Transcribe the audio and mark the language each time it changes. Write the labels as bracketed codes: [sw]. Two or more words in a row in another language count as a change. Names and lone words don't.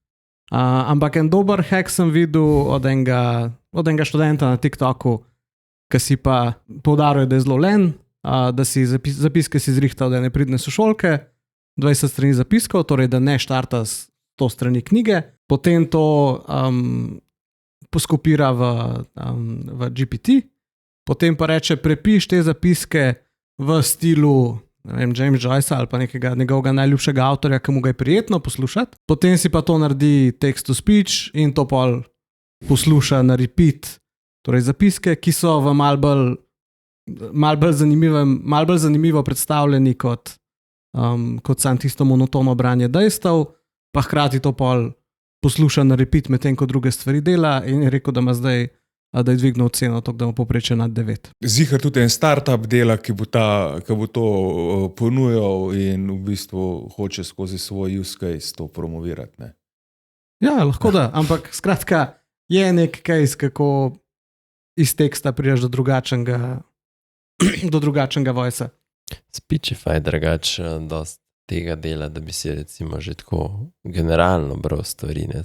[sl] Ampak en dober hack sem videl od enega študenta na TikToku, ki si pa poudaril, da je zelo len, da si zapiske si zrihtal, da ne pridne sošolke, 20 strani zapiskov, torej da ne štarta s 100 strani knjige, potem to poskopira v GPT, potem pa reče, prepiš te zapiske v stilu James Joycea ali pa nekega njegovega najljubšega avtorja, ki mu ga je prijetno poslušati, potem si pa to naredi [en] text to speech [sl] in to pol posluša na repeat, torej zapiske, ki so v mal bolj zanimivo predstavljeni kot sam tisto monotono branje dejstev, pa hkrati to pol posluša na repeat, medtem ko druge stvari dela, in je rekel, da ima zdaj, da je dvignil ceno, tako da ima povprečje nad 9. Zihar tudi en startup dela, ki bo to ponujal in v bistvu hoče skozi svoj [en] use case [sl] to promovirati. Ne? Ja, lahko da, ampak skratka, je nek case, kako iz teksta prideš do drugačnega voice-a. Speechify drugače dosti tega dela, da bi si recimo že tako generalno bral stvari, ne?